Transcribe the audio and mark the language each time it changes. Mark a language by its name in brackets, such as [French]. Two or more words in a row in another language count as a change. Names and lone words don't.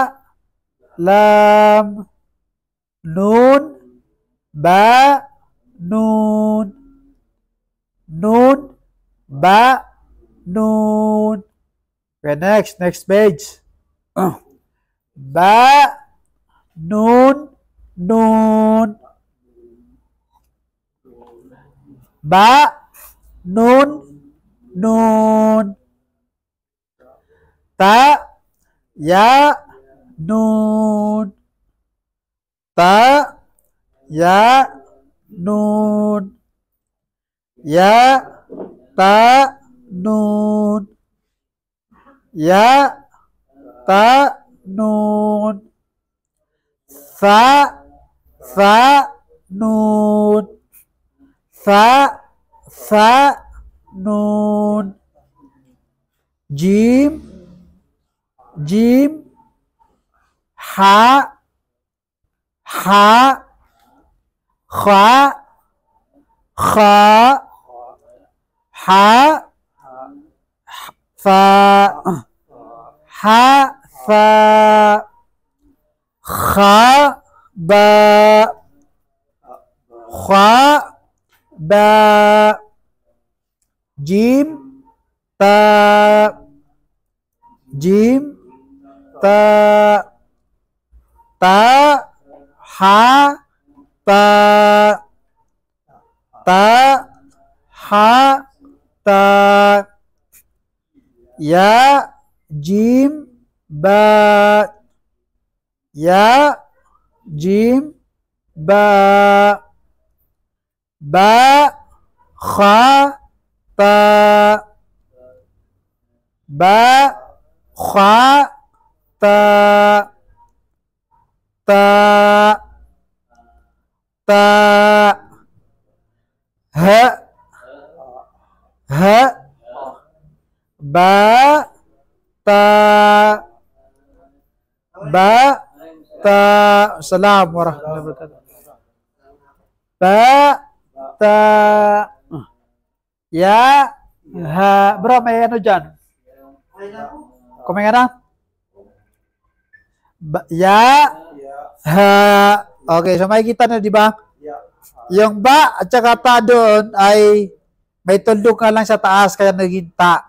[Arabic] لام، نون، باء، نون، نون، باء، نون. [English] Okay, next page. [Arabic] باء، نون، نون. باء، نون، نون. تاء، ياء، نون. تاء، ياء، نون. ياء، تاء، نون. ياء، تاء, nun. فاء، فاء، نون. فاء، فاء، نون. جيم، جيم. حاء، حاء. خاء، خاء. حاء، فاء. حاء، فاء. خاء، باء. Kha, ba. جيم، تاء. Jim, ta. تاء، حاء، تاء. تاء، حاء، تاء. Ya, جيم، باء. ياء، جيم، باء. باء، خاء، تاء. Ba, kha, ta. تاء، تاء. حاء، حاء. باء، تاء. باء، تاء. السلام عليكم ورحمة الله وبركاته. باء، تاء. ياء، حاء. [Filipino] Bro, may ano dyan? Kumain na? [Arabic] ياء، حاء. [English] Okay, so [Filipino] makikita na, di ba? Yung ba at saka ta doon ay may tuldok ka lang sa taas kaya naging ta.